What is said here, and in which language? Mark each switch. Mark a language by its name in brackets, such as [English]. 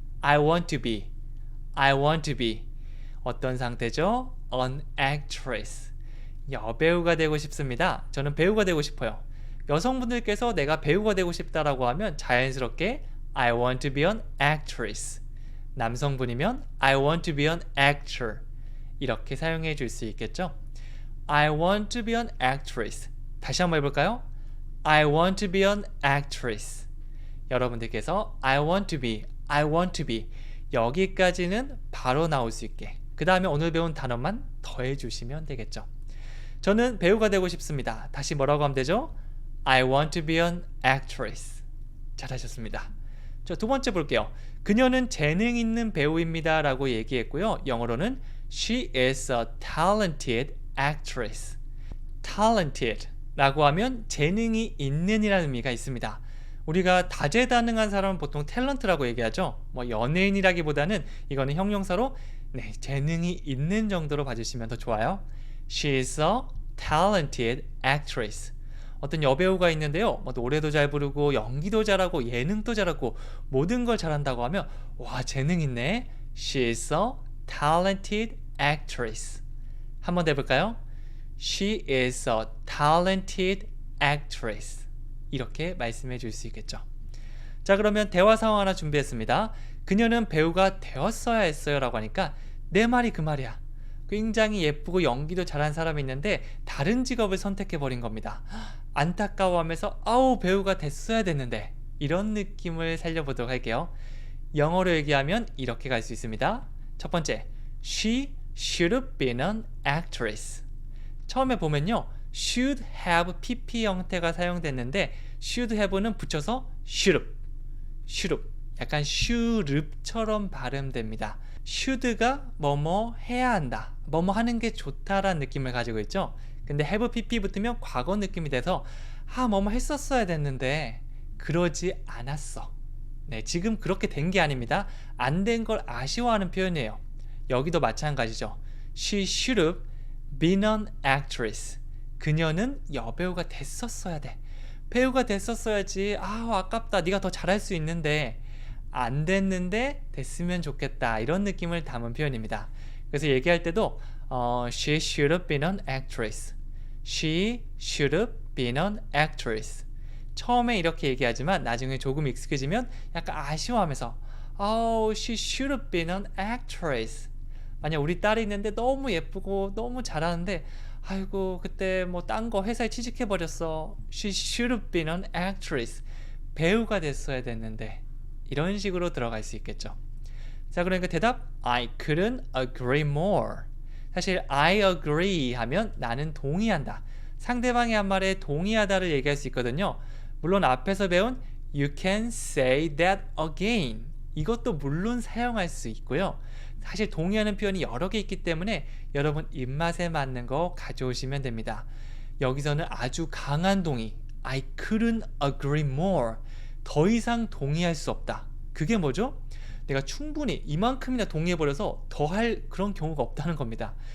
[English] I want to be. I want to be. [Korean] 어떤 상태죠? [English] An actress. [Korean] 여배우가 되고 싶습니다. 저는 배우가 되고 싶어요. 여성분들께서 내가 배우가 되고 싶다라고 하면 자연스럽게 [English] I want to be an actress. [Korean] 남성분이면 [English] I want to be an actor. [Korean] 이렇게 사용해 줄 수 있겠죠? [English] I want to be an actress. [Korean] 다시 한번 해볼까요? [English] I want to be an actress. [Korean] 여러분들께서 [English] I want to be, I want to be [Korean] 여기까지는 바로 나올 수 있게 그 다음에 오늘 배운 단어만 더해 주시면 되겠죠. 저는 배우가 되고 싶습니다. 다시 뭐라고 하면 되죠? [English] I want to be an actress. [Korean] 잘하셨습니다. 자, 두 번째 볼게요. 그녀는 재능 있는 배우입니다 라고 얘기했고요. 영어로는 [English] She is a talented actress. [Korean] talented 라고 하면 재능이 있는 이라는 의미가 있습니다. 우리가 다재다능한 사람은 보통 탤런트라고 얘기하죠. 뭐 연예인이라기보다는 이거는 형용사로 재능이 있는 정도로 봐주시면 더 좋아요. [English] She is a talented actress. [Korean] 어떤 여배우가 있는데요. 뭐 노래도 잘 부르고 연기도 잘하고 예능도 잘하고 모든 걸 잘한다고 하면 와, 재능 있네. [English] She is a talented actress. [Korean] 한번 더 해볼까요? [English] She is a talented actress. [Korean] 이렇게 말씀해 줄 수 있겠죠. 자, 그러면 대화 상황 하나 준비했습니다. 그녀는 배우가 되었어야 했어요 라고 하니까 내 말이 그 말이야. 굉장히 예쁘고 연기도 잘한 사람이 있는데 다른 직업을 선택해 버린 겁니다. 안타까워하면서 아우, 배우가 됐어야 됐는데, 이런 느낌을 살려보도록 할게요. 영어로 얘기하면 이렇게 갈 수 있습니다. 첫 번째, [English] She should have been an actress. [Korean] 처음에 보면요, should have pp 형태가 사용됐는데 should have는 붙여서 should have, 약간 should처럼 발음됩니다. should가 뭐뭐 해야 한다, 뭐뭐 하는 게 좋다라는 느낌을 가지고 있죠. 근데 have pp 붙으면 과거 느낌이 돼서 뭐뭐 했었어야 됐는데 그러지 않았어. 네, 지금 그렇게 된 게 아닙니다. 안 된 걸 아쉬워하는 표현이에요. 여기도 마찬가지죠. [English] She should have been an actress. [Korean] 그녀는 여배우가 됐었어야 돼. 배우가 됐었어야지. 아, 아깝다. 네가 더 잘할 수 있는데 안 됐는데 됐으면 좋겠다. 이런 느낌을 담은 표현입니다. 그래서 얘기할 때도 [English] She should have been an actress. She should have been an actress. [Korean] 처음에 이렇게 얘기하지만 나중에 조금 익숙해지면 약간 아쉬워하면서 [English] Oh, she should have been an actress. [Korean] 만약 우리 딸이 있는데 너무 예쁘고 너무 잘하는데 아이고 그때 뭐 딴 거 회사에 취직해버렸어. [English] She should have been an actress. [Korean] 배우가 됐어야 됐는데 이런 식으로 들어갈 수 있겠죠. 자, 그러니까 대답 [English] I couldn't agree more. [Korean] 사실 I agree 하면 나는 동의한다. 상대방이 한 말에 동의하다를 얘기할 수 있거든요. 물론 앞에서 배운 [English] You can say that again. [Korean] 이것도 물론 사용할 수 있고요. 사실 동의하는 표현이 여러 개 있기 때문에 여러분 입맛에 맞는 거 가져오시면 됩니다. 여기서는 아주 강한 동의 [English] I couldn't agree more. [Korean] 더 이상 동의할 수 없다. 그게 뭐죠? 내가 충분히 이만큼이나 동의해버려서 더 할 그런 경우가 없다는 겁니다.